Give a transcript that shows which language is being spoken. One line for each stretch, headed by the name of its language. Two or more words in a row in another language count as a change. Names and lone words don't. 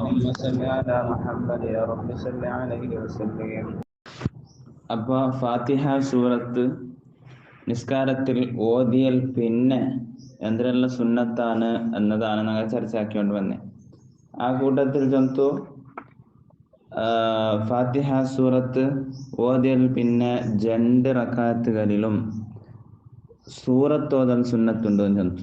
Arabic: صل على محمد يا رب صل عليه وسلم.
Malayalam: അപ്പോൾ ഫാത്തിഹ സൂറത്ത് നിസ്കാരത്തിൽ ഓതിയൽ പിന്നെ എന്തെല്ലാം സുന്നത്താണ് എന്നതാണ് ഞങ്ങൾ ചർച്ചയാക്കിക്കൊണ്ട് വന്നത്. ആ കൂട്ടത്തിൽ ചൊന്തു ഫാത്തിഹ സൂറത്ത് ഓതിയൽ പിന്നെ 2 റക്അത്തുകളിലും സൂറത്ത് ഓതൽ സുന്നത്തുണ്ടോ എന്ന് ചൊന്തു.